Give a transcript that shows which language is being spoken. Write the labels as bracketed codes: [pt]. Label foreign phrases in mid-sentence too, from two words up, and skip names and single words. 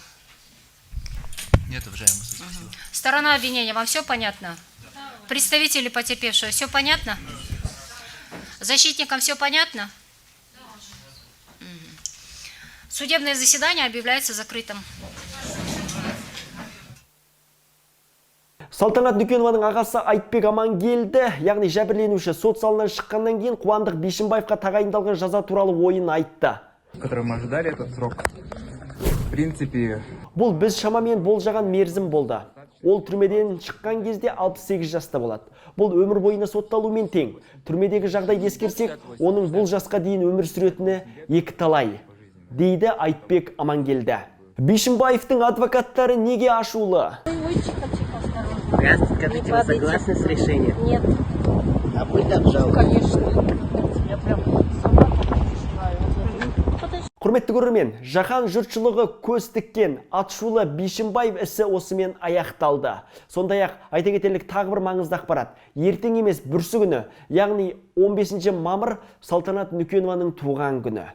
[ru] Нет, уважаемый суд. Сторона обвинения, вам все понятно? Да. Представители потерпевшего, все понятно? Да. Защитникам все понятно? Да. Судебное заседание объявляется закрытым. [kk] Салтанат Нүкенованың ағасы Айтбек Амангелді, яғни жәбірленуші, сот залынан шыққаннан кейін Қуандық Бишімбаевқа тағайындалған жаза туралы ойын айтты. [ru] Который мы ожидали этот срок. В принципе, [kk] Бұл біз шамамен болжаған мерзім болды. Ол түрмеден шыққан кезде 68 жаста болады. Бұл өмір бойына сотталумен тең. Түрмедегі жағдай ескерсек, оның бұл жасқа дейін өмір сүретіні екі талай, дейді Айтбек Амангелді. Бишімбаевтың адвокаттары неге ашулы? [ru] Тихо, осторожно. Раз, Не скажите, вы падайте. согласны с решением? Нет. А вы так жалко. Конечно. Я прям сама переживаю. [kk] Құрметті көрермен, жаһан жұртшылығы көз тіккен атышулы Бишімбаев ісі осымен аяқталды. Сондай-ақ айта кетерлік тағы бір маңызды ақпарат. Ертең емес бүрсі күні, яғни 15 мамыр Салтанат Нүкенованың туған күні.